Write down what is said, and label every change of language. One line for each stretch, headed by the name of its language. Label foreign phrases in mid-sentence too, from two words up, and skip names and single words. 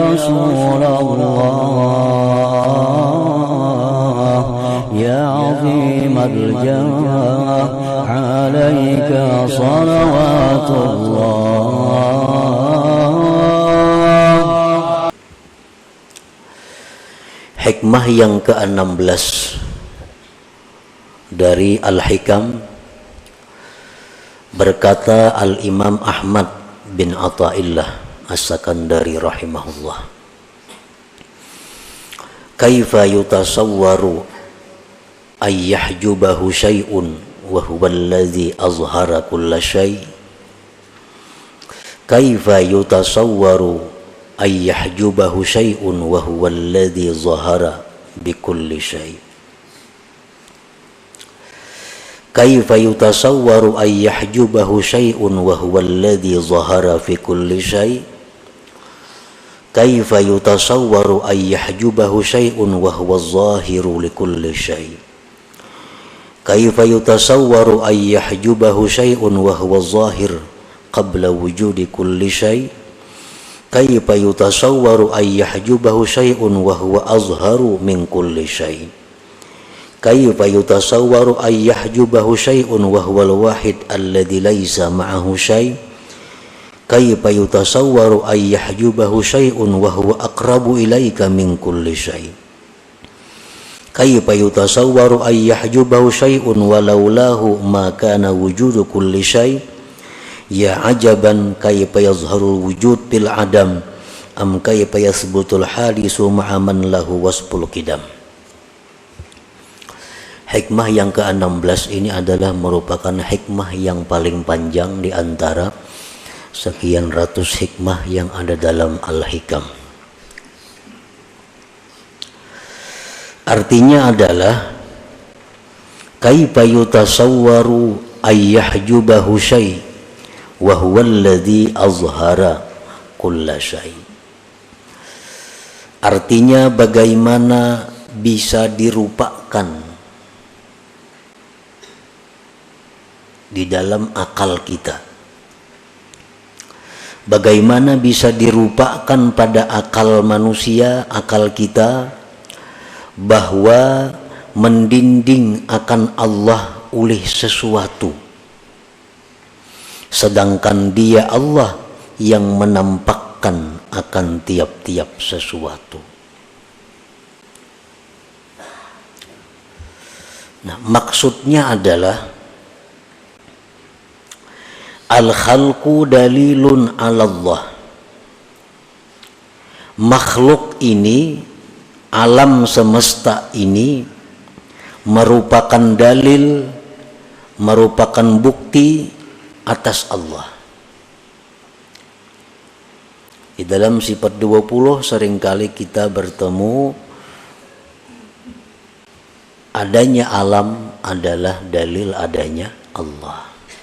Arabic: رسول الله يا عظيم الجاه عليك صلوات الله.
Indonesian: Hikmah yang ke-16 dari Al-Hikam, berkata Al-Imam Ahmad bin Athaillah As-Sakandari rahimahullah,
Arabic: كيف يتصور أن يحجبه شيء وهو الذي أظهر كل شيء'. كيف يتصور أن يحجبه شيء وهو الذي ظهر بكل شيء'. كيف يتصور أن يحجبه شيء وهو الذي ظهر في كل شيء'. كيف يتصور أن يحجبه شيء وهو الظاهر لكل شيء'. كيف يتصور أن يحجبه شيء وهو الظاهر قبل وجود كل شيء'. كيف يتصور أن يحجبه شيء وهو أظهر من كل شيء'. كيف يتصور أن يحجبه شيء وهو الواحد الذي ليس معه شيء'. كيف يتصور أن يحجبه شيء وهو أقرب إليك من كل شيء'. كيف يتصور أن يحجبه شيء ولولاه ما كان وجود كل شيء'. يا عجبا كيف يظهر الوجود بالعدم أم كيف يثبت الحادث مع من له وصف القدم.
Indonesian: Hikmah yang ke-16 ini adalah merupakan hikmah yang paling panjang di antara sekian ratus hikmah yang ada dalam Al-Hikam. Artinya adalah
Arabic: كيف يتصور أن يحجبه شيء وهو الذي أظهر كل شيء'.
Indonesian: Artinya bagaimana bisa dirupakan di dalam akal kita, bagaimana bisa dirupakan pada akal manusia, akal kita, bahwa mendinding akan Allah oleh sesuatu, sedangkan Dia Allah yang menampakkan akan tiap-tiap sesuatu. Nah, maksudnya adalah
Arabic: الخلق دليل على الله.
Indonesian: Makhluk ini, alam semesta ini merupakan dalil, merupakan bukti atas Allah. Di dalam sifat 20 seringkali kita bertemu adanya alam adalah dalil adanya Allah.